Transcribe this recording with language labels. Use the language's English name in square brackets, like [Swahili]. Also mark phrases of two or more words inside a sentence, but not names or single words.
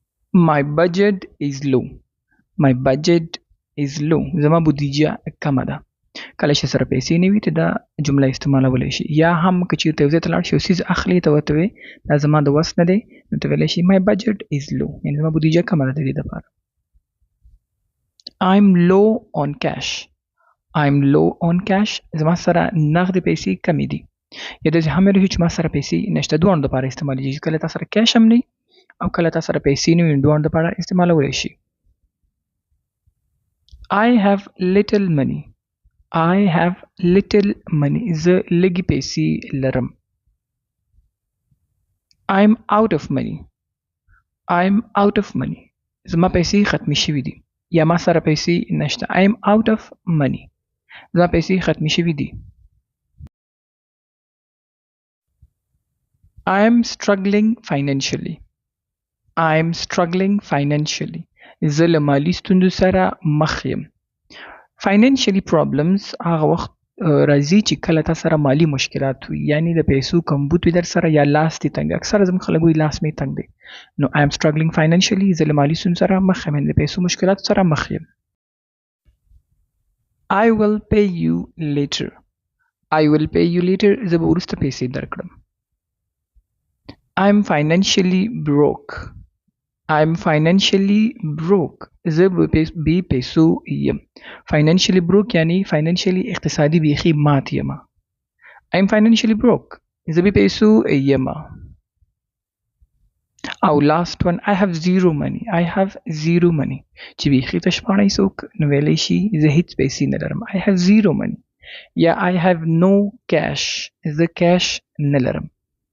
[English] My budget is low. My budget is low. [Pashto] زما بودیجه کمه ده. کله چې سره پیسې نه وي ته دا جمله استعمالولی شي. یا هم که چېرته یو ځای ته لاړ شي یو څیز اخلي ته ورته وایې دا زما د وس نه دی نو ته ویلی شي [English] my budget is low [Pashto] یعنې زما بودیجه کمه ده د دې دپاره. [English] I'm low on cash. I'm low on cash. [Pashto] زما سره نغدې پیسې کمې دي. یا داسې هم ویلی شو چې ما سره پیسې نشته. دواړو دپاره استعمالیږي. کله تا سره کیش هم نه وي او کله تا سره پیسې نه وي نو دواړو دپاره استعمالولی شي. [English] I have little money. I have little money. [Pashto] زه لږې پیسې لرم. [English] I'm out of money. I'm out of money. [Pashto] زما پیسې ختمې شوي دي. یا ما سره پیسې نشته. [English] I'm out of money. [Pashto] زما پیسې ختمې شوي دي. [English] I'm struggling financially. I'm struggling financially. [Pashto] زه له مالي ستونزو سره مخ یم. [English] Financially problems [Pashto] هغه وخت راځي چې کله تا سره مالی مشکلات وي یعنی د پیسو کمبود وي در سره یا لاس دې تنګ. اکثره زموږ خلک وایي لاس مې تنګ دی. [English] نو I am struggling financially. [Pashto] زه له مالي ستونزو سره مخ یم د پیسو مشکلاتو سره مخ یم. [English] I will pay you later. I will pay you later. [Pashto] زه به وروسته پیسې درکړم. [English] I'm financially broke. I'm financially broke. [Pashto] زه بی پیسو یم. [English] Financially broke [Pashto] یعنی financially اقتصادي بیخي مات یم. [English] I'm financially broke. [Pashto] زه بی پیسو یم. [English] او last one I have zero money. I have zero money. [Pashto] چې بیخي تشپاړی څوک نو ویلی شي زه هیڅ پیسې نه لرم. [English] I have zero money. یا I have no cash. [Pashto] زه cash نه لرم.